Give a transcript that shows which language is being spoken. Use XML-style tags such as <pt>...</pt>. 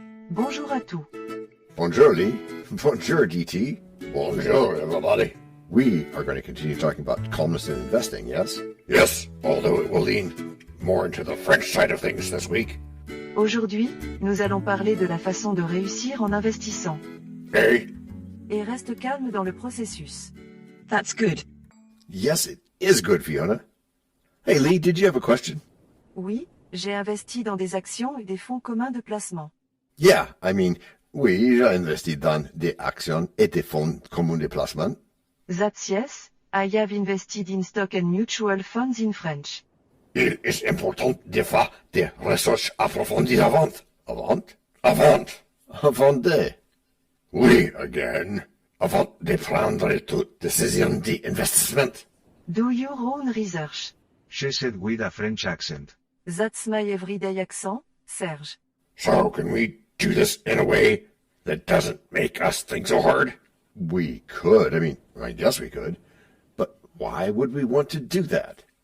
<fr>Bonjour à tous. Bonjour Lee. Bonjour DT. Bonjour</fr> <en>everybody. We are going to continue talking about calmness in investing, yes? Yes, although it will lean more into the French side of things this week.</en> <fr>Aujourd'hui, nous allons parler de la façon de réussir en investissant.</fr> <en>Hey.</en> <fr>Et reste calme dans le processus.</fr> <en>That's good. Yes, it is good, Fiona. Hey Lee, did you have a question?</en> <fr>Oui, j'ai investi dans des actions et des fonds communs de placement.</fr> <en>Yeah, I mean,</en> <fr>oui, j'ai investi dans des actions et des fonds communs de placement.</fr> <en>That's yes, I have invested in stock and mutual funds in French.</en> <fr>Il est important de faire des recherches approfondies avant. Avant de. Oui,</fr> <en>again.</en> <fr>Avant de prendre toute décision d'investissement.</fr> <en>Do your own research. She said with a French accent. That's my everyday accent, Serge. So can we do this in a way that doesn't make us think so hard? We could. I guess we could. But why would we want to do that?</en>